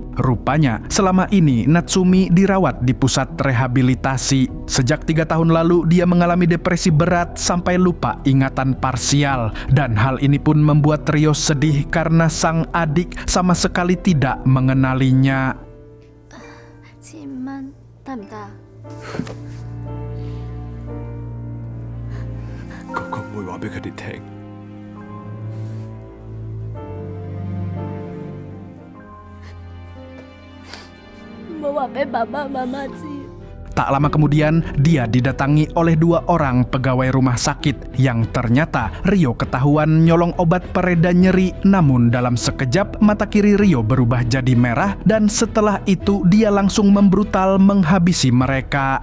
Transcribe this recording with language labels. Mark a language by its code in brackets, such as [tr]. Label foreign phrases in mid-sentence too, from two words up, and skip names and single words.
[id] Rupanya selama ini Natsumi dirawat di pusat rehabilitasi. Sejak 3 tahun lalu dia mengalami depresi berat sampai lupa ingatan parsial. Dan hal ini pun membuat Rio sedih karena sang adik sama sekali tidak mengenalinya. [yue] 千蚊得唔得啊？哥哥唔會話俾佢哋聽。唔好話俾爸爸媽媽知。 [id] Tak lama kemudian, dia didatangi oleh 2 orang pegawai rumah sakit yang ternyata Rio ketahuan nyolong obat pereda nyeri. Namun dalam sekejap mata kiri Rio berubah jadi merah dan setelah itu dia langsung membrutal menghabisi mereka.